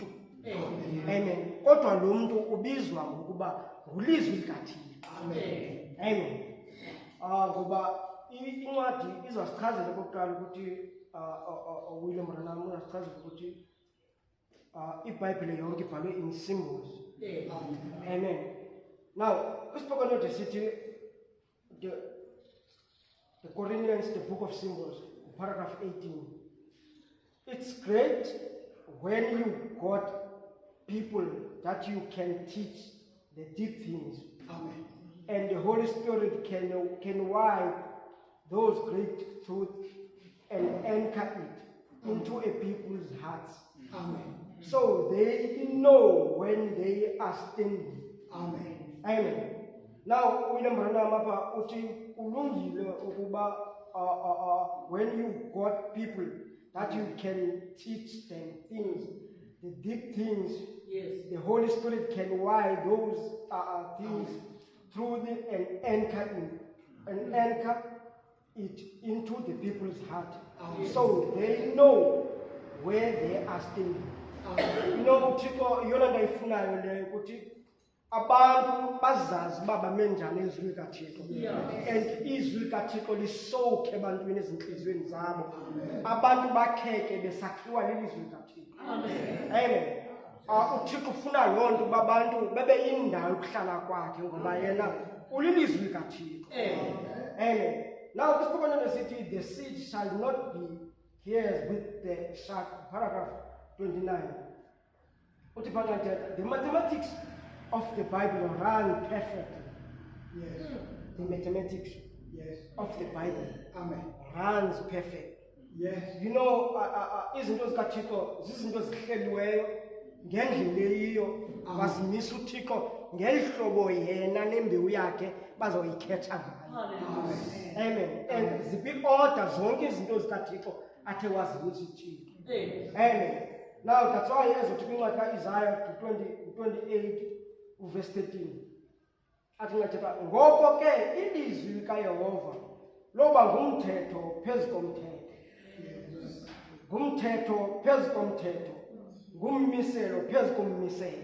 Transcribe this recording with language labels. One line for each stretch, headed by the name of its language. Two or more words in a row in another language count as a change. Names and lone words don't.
Xhosa: Amen. Kodwa lo muntu ubizwa ngokuba ngulizwi likaThixo. Amen. Ngoba incwadi izasichazela okokuqala ukuthi William Branham uyasichazela ukuthi iBhayibhile yonke ibhalwe
English: in symbols.
Xhosa: Amen.
English: Now ispoken word sithi the Corinthians, the book of symbols, paragraph 18. It's great when you got people that you can teach the deep things. Amen. And the Holy Spirit can wipe those great truths and anchor it into a people's hearts. Amen. So they know when they are standing. Amen. Amen. Now, William Branham
Xhosa: apa uthi ulungile ukuba
English: when you got people that you can teach them things, the deep things, the Holy Spirit can wire those things through and anchor it into the people's heart. So they know where they are standing. You know,
Xhosa: uThixo yona ndayifunayo le ukuthi abantu bazazi baba menjani izwi likaThixo. And izwi likaThixo lisokhe ebantwini ezinhlizweni zabo. Abantu bakheke besakhiwa lelizwi likaThixo. Amen. uThixo ufuna lonke babantu bebe indawo yokuhlala kwakhe ngoba yena ulilizwi likaThixo. Amen.
English: Now this program city, the seed shall not be here with the shark, paragraph 29. The mathematics of the Bible run perfectly. Yes. The mathematics of the Bible runs perfect. Yes. You know,
Xhosa: izinto zikaThixo zizinto zihleliweyo ngendlela eyiyo wazimisa uThixo ngelihlobo yena nembewu yakhe bazoyikhetha ngayo. Amen. And zibi order zonke izinto zikaThixo athe wazimisa uThixo. Amen.
English: Now that's why
Xhosa: ezothi kwincwadi kaIsaiah 28 verse 13. Athi ngathetha ngoko ke ilizwi likaYehova loba ngumthetho phezu komthetho. Ngumthetho phezu komthetho. Ngummiselo phezu kommiselo.